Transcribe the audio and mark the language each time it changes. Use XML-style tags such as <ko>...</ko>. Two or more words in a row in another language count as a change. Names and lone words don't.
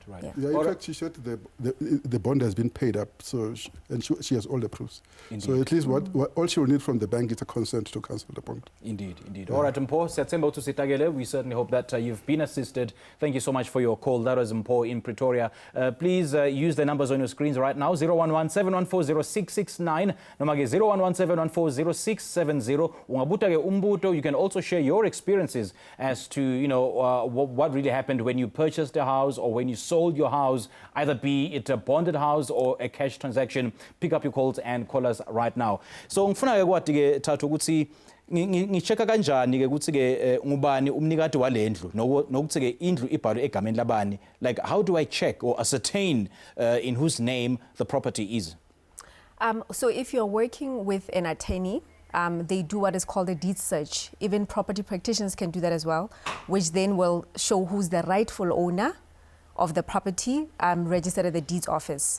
<en>Yeah, in fact, she said the bond has been paid up, so she has all the proofs. Indeed. So at least what all she will need from the bank is a consent to cancel the bond. Indeed. Yeah. All right, Mpho, we certainly hope that you've been assisted. Thank you so much for your call. That was Mpho in Pretoria. Please use the numbers on your screens right now, 011-714-0669,</en> <zu>nomage 011-714-0670. Umbuto,</zu> <en>you can also share your experiences as to, what really happened when you purchased a house or when you sold your house, either be it a bonded house or a cash transaction. Pick up your calls and call us right now.</en> <zu>So ngifuna kwathi ke Thato ukuthi ngichecka kanjani ke ukuthi ke ngubani umnikati walendlu nokuthi ke indlu ibhalwe egameni labani.</zu> <en>Like, how do I check or ascertain in whose name the property is? So if you're working with an attorney, they do what is called a deed search. Even property practitioners can do that as well, which then will show who's the rightful owner of the property registered at the deeds office.</en>